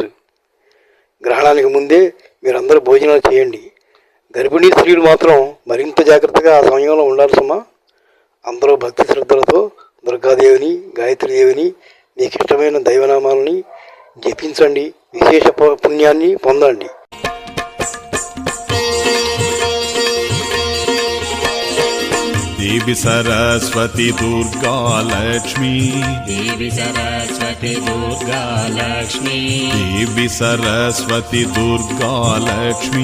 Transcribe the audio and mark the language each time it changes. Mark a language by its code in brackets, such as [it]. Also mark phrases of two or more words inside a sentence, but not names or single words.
[te] గ్రహణానికి ముందే మీరందరూ భోజనాలు చేయండి. గర్భిణీ స్త్రీలు మాత్రం మరింత జాగ్రత్తగా ఆ సమయంలో ఉండాలి సుమా. అందరూ భక్తి శ్రద్ధలతో దుర్గాదేవిని, గాయత్రీదేవిని, మీకు ఇష్టమైన దైవనామాలని జపించండి, విశేష పుణ్యాన్ని పొందండి. [sa] देवी सरस्वती दुर्गा लक्ष्मी, देवी सरस्वती दुर्गा लक्ष्मी, देवी सरस्वती दुर्गा लक्ष्मी,